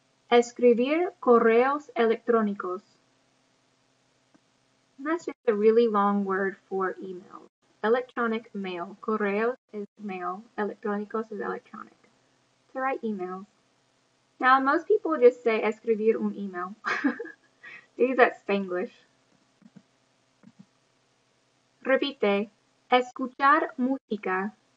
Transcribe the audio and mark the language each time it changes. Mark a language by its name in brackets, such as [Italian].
[Spanish] Escribir correos electrónicos. [English] And that's just a really long word for email. Electronic mail. Correos is mail. Electrónicos is electronic. To write emails. Now, most people just say [Spanish] escribir un email. [English] They use that Spanglish. [Spanish] Repite, escuchar música.